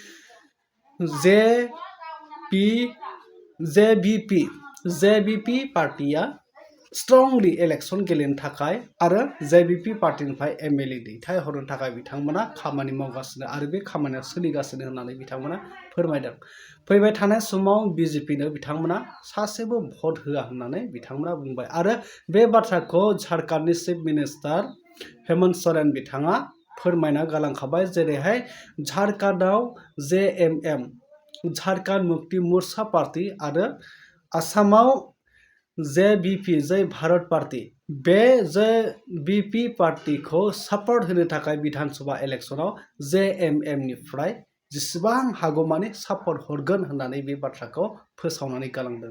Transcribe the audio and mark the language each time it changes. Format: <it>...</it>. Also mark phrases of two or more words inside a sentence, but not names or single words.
<brx>JVP पार्टिया</brx> <en>strongly election</en> <brx>गेलेनो थाखाय आरो JVP पार्टिनिफ्राय MLA दैथायहरनो थाखाय बिथांमोना खामानि मावगासिनो आरो बे खामानिया सोलिगासिनो होननानै बिथांमोना फोरमायदों। फैबाय थानाय समाव BJPनो बिथांमोना सासेबो भट होआ होननानै बिथांमोना बुंबाय आरो बे बाथ्राखौ झारखंडनि</brx> <en>chief minister</en> <brx>हेमंत सोरेन बिथाङा फोरमायना गालांखाबाय। जेरैहाय झारखंडआव JMM झारखंड मुक्ति मोर्चा पार्टी आरो आसामाव JVP जय भारत पार्टी बे JVP पार्टीखौ सापर्ट होनो थाखाय विधान सभा इलेक्शनाव JMM निफ्राय जेसेबां हागौमानि सापर्ट हरगोन होननानै बे बाथ्राखौ फोसावनानै गालांदों।</brx>